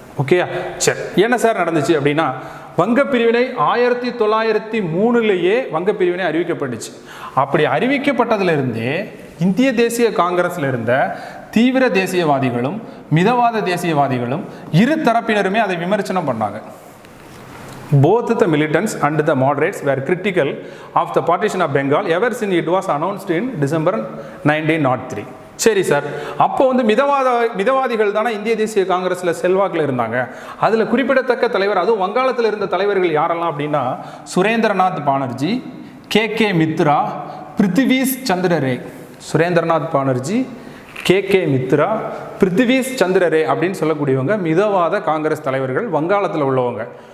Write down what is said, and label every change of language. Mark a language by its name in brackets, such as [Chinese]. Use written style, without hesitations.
[Tamil] ஓகேயா, சரி, என்ன சார் நடந்துச்சு அப்படின்னா, வங்க பிரிவினை 1903 வங்க பிரிவினை அறிவிக்கப்பட்டுச்சு. அப்படி அறிவிக்கப்பட்டதிலிருந்தே இந்திய தேசிய காங்கிரஸில் இருந்த தீவிர தேசியவாதிகளும் மிதவாத தேசியவாதிகளும் இரு தரப்பினருமே அதை விமர்சனம் பண்ணாங்க. [English] Both the militants and the moderates were critical of the partition of Bengal ever since it was announced in December 1903. [Tamil] சரி சார், அப்போ வந்து மிதவாதிகள் தானே இந்திய தேசிய காங்கிரஸில் செல்வாக்கில் இருந்தாங்க. அதில் குறிப்பிடத்தக்க தலைவர், அதுவும் வங்காளத்தில் இருந்த தலைவர்கள் யாரெல்லாம் அப்படின்னா, சுரேந்திரநாத் பானர்ஜி, கே மித்ரா, பிருத்திவீஸ் சந்திர ரே. சுரேந்திரநாத் பானர்ஜி, கே மித்ரா, பிருத்திவீஸ் சந்திர ரே அப்படின்னு சொல்லக்கூடியவங்க மிதவாத காங்கிரஸ் தலைவர்கள், வங்காளத்தில் உள்ளவங்க.